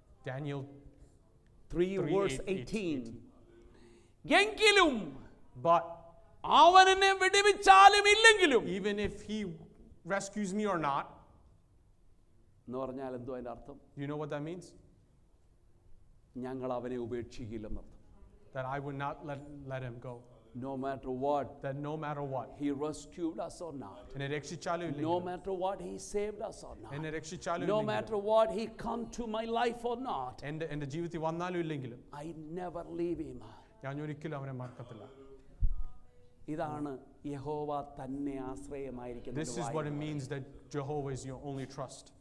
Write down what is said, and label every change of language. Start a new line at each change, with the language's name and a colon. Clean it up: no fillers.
English: Daniel 3 verse 18.
Malayalam: എങ്കിലും
English: but
Malayalam: അവൻ എന്നെ വിടുവിച്ചാലും ഇല്ലെങ്കിലും,
English: even if he rescues me or not,
Malayalam: എന്ന് പറഞ്ഞാൽ എന്തോ അതിന്റെ അർത്ഥം?
English: you know what that means?
Malayalam: ഞങ്ങൾ അവനെ ഉപേക്ഷിക്കില്ലെന്നർത്ഥം.
English: that I would not let him go. No matter what That no matter what, he rescued us or not,
Malayalam: എന്നെ രക്ഷിച്ചാലും
English: no
Malayalam: ഇല്ലെങ്കിലും,
English: matter what he saved us or not,
Malayalam: എന്നെ രക്ഷിച്ചാലും
English: no
Malayalam: ഇല്ലെങ്കിലും,
English: matter what he come to my life or not,
Malayalam: എൻ്റെ ജീവിതത്തിൽ വന്നാലും ഇല്ലെങ്കിലും
English: I never leave him.
Malayalam: ഞാൻ ഒരിക്കലും അവനെ മറക്കത്തില്ല. ഇതാണ് യഹോവ തന്നെ ആശ്രയമായിരിക്കുന്നത്.
English: This is what it means that Jehovah is your only trust.